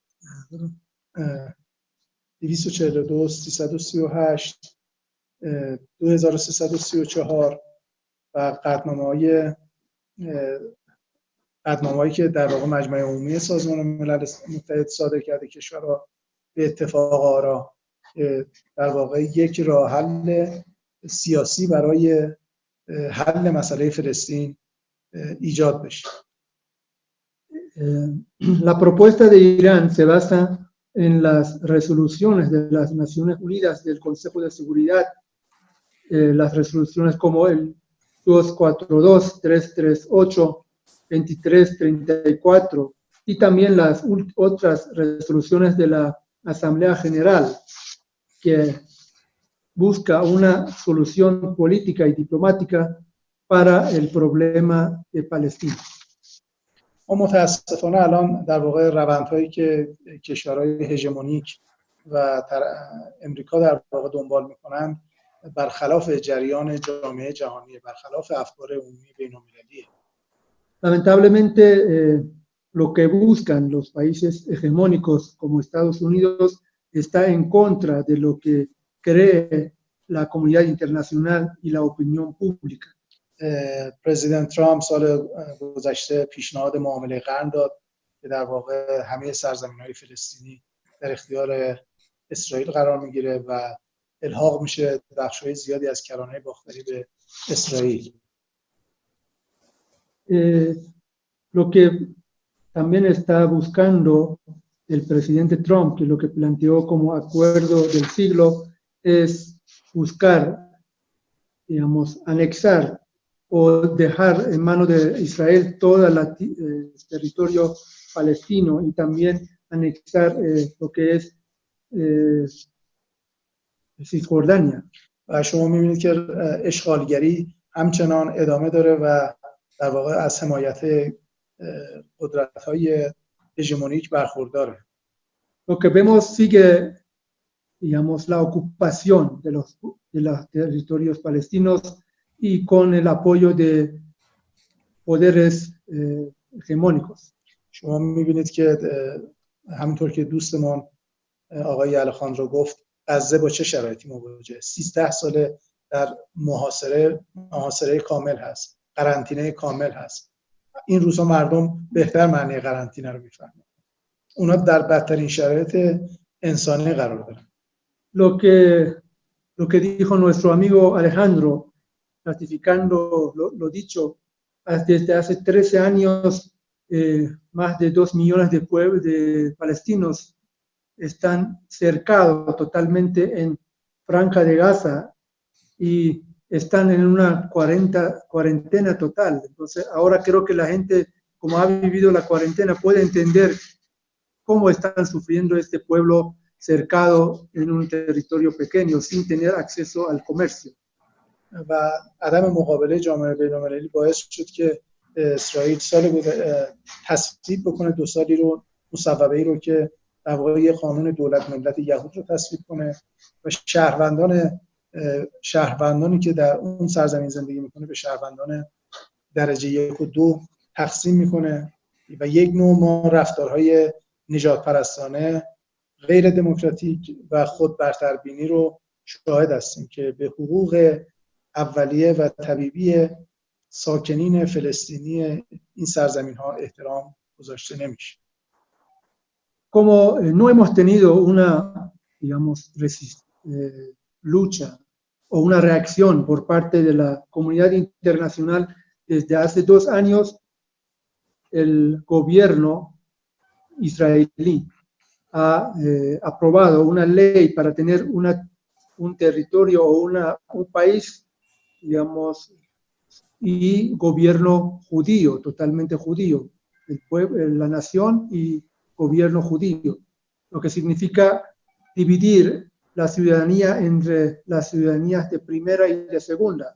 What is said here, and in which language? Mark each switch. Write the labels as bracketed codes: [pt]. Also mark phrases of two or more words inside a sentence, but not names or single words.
[fa] 242 338 2334 و قطعنامه‌هایی که در واقع مجمع عمومی سازمان ملل متحد صادر کرده کشورها به اتفاق آرا در واقع یک راه حل سیاسی برای حل مسئله فلسطین ایجاد بشه. [es] La propuesta de Irán se basa en las resoluciones de las Naciones Unidas del Consejo de Seguridad, las resoluciones como el 242, 338, 2334 y también las otras resoluciones de la Asamblea General que busca una solución política y diplomática para el problema de Palestina. [fa] متاسفانه الان در واقع روندهایی که کشورهای هژمونیک و امریکا در واقع دنبال میکنن برخلاف جریان جامعه جهانی، برخلاف افکار عمومی بین‌المللیه. [es] Lamentablemente, lo que buscan los países hegemónicos como Estados Unidos está en contra de lo que cree la comunidad internacional y la opinión pública. [fa] پرزیدنت ترامپ سال گذشته پیشنهاد معامله قرن داد که در واقع همه سرزمین‌های فلسطینی در اختیار اسرائیل قرار میگیره و الحاق میشه بخش‌های زیادی از کرانه باختری به اسرائیل. [es] Lo que también está buscando el presidente Trump, que lo que planteó como acuerdo del siglo, es buscar, digamos, anexar o dejar en manos de Israel todo el territorio palestino y también anexar lo que es Cisjordania. [fa] و شما می‌بینید که اشغالگری همچنان ادامه داره و در واقع از حمایت قدرت‌های هژمونیک برخورداره. [es] Lo que vemos sigue, digamos, la ocupación de los territorios palestinos y con el apoyo de poderes hegemónicos. [fa] شما می‌بینید که همونطور که دوستمون آقای الخاندرو گفت غزه با چه شرایطی مواجهه. 13 ساله در محاصره کامل هست، قرنطینه کامل هست. این روزها مردم بهتر معنی قرنطینه رو میفهمن. اونا در بدترین شرایط انسانی قرار دارن. [es] Lo que dijo nuestro amigo Alejandro, ratificando lo dicho, desde hace 13 años más de 2 millones de palestinos están cercados totalmente en Franja de Gaza y están en una cuarentena total. Entonces, ahora creo que la gente, como ha vivido la cuarentena, puede entender cómo están sufriendo este pueblo cercado en un territorio pequeño, sin tener acceso al comercio. [fa] و عدم مقابله جامعه بین‌المللی باعث شد که اسرائیل سال تصویب بکنه 2 سالی رو مصوبه‌ای رو که در واقع یه قانون دولت ملت یهود رو تصویب کنه و شهروندانی که در اون سرزمین زندگی میکنه به شهروندان درجه 1 و 2 تقسیم میکنه و یک نوع ما رفتارهای نژاد پرستانه، غیر دموکراتیک و خود برتربینی رو شاهد هستیم که به حقوق اولیه و طبیعی ساکنین فلسطینی این سرزمین ها احترام گذاشته نمیشه. [es] Como no hemos tenido una, digamos, lucha o una reacción por parte de la comunidad internacional desde hace 2 años, el gobierno israelí ha aprobado una ley para tener un territorio o un país, digamos, y gobierno judío, totalmente judío, el pueblo, la nación y gobierno judío, lo que significa dividir la ciudadanía entre las ciudadanías de primera y de segunda.